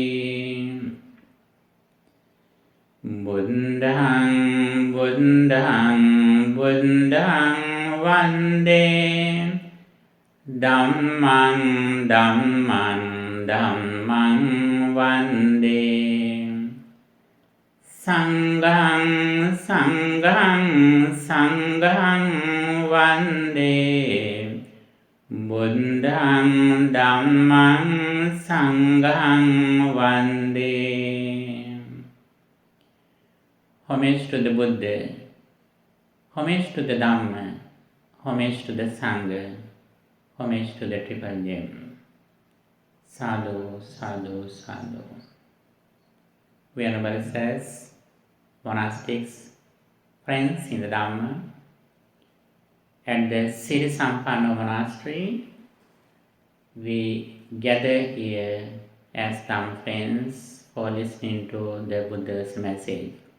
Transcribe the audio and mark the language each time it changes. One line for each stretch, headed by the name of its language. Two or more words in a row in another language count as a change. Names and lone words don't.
Pali: බුද්ධං බුද්ධං බුද්ධං වන්දේ ධම්මං ධම්මං ධම්මං වන්දේ සංඝං සංඝං සංඝං වන්දේ බුද්ධං ධම්මං සංඝං වන්දේ.
English: Homage to the Buddha, homage to the Dhamma, homage to the Sangha, homage to the Triple Gem.
Pali: Sadhu, sadhu, sadhu.
English: Venerable says, monastics, friends in the Dhamma, at the Siri Sampanna Monastery, we gather here as Dhamma friends for listening to the Buddha's message.